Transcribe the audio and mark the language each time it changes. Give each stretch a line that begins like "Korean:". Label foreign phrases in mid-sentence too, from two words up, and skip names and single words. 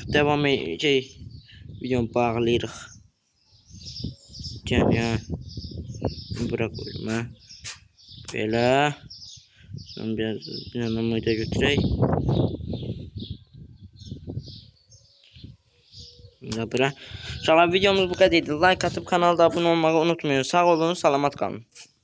Azerbaijani: Devam edəcək. Videonu bağlayırıq. Gəl ya. Bura qoyuram ha. Belə. Sonra bir dənə mıyda götürək.
Turkish: İnşallah videomuz bu kadar. Like atıp kanalda abone olmayı unutmayın.
Azerbaijani: Sağ olun, salamat kalın.